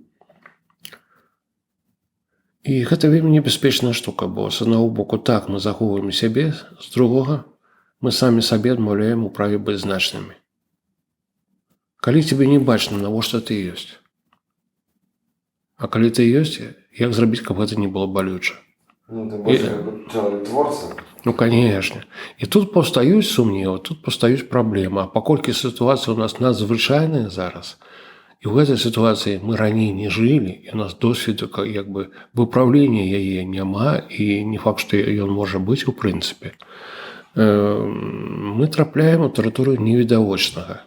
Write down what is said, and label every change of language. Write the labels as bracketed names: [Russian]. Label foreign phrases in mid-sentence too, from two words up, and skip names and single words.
[Belarusian] І гэта вельмі небяспечная штука, бо з аднаго боку так мы захоўваем сябе, з другога мы самі сабе адмаўляем у праве быць значнымі. Калі цябе не бачна, навошта ты ёсць? А калі ты ёсць, як зрабіць, каб гэта не было балюча? [Russian] Ты больше человек творца. Конечно. [Belarusian] І тут паўстаюць сумневы, тут паўстаюць праблемы. А паколькі сітуацыя ў нас надзвычайная зараз, і ў гэтай сітуацыі мы раней не жылі, і у нас досведу выпраўлення яе няма, і не факт, што ён можа быць у прынцыпе. Мы трапляем у тэрыторыю невідавочнага.